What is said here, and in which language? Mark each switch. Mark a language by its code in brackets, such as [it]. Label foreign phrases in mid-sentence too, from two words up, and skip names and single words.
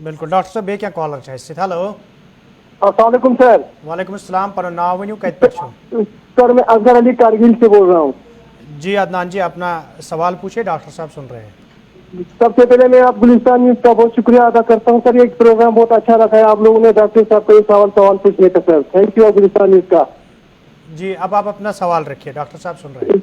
[ks] بالکل ڈاکٹر صٲب بیٚیہِ کیٚنٛہہ کالر چھِ اَسہِ سۭتۍ ہیلو [ar] السلام علیکم سر. وعلیکم السلام [ks] پنُن ناو ؤنِو کتہِ پٮ۪ٹھ چھُو [ur] سر میں اصغر علی کارگل سے بول رہا ہوں. جی عدنان جی اپنا سوال پوچھے ڈاکٹر صاحب سن رہے ہیں. سب سے پہلے میں آپ گلستان نیوز کا بہت شکریہ ادا کرتا ہوں سر. یہ پروگرام بہت اچھا رکھا ہے آپ لوگوں نے ڈاکٹر صاحب کو سوال پوچھنے کا سر. [en] thank you [ur] گلستان نیوز کا. جی اب آپ اپنا سوال رکھیے ڈاکٹر صاحب سن رہے ہیں.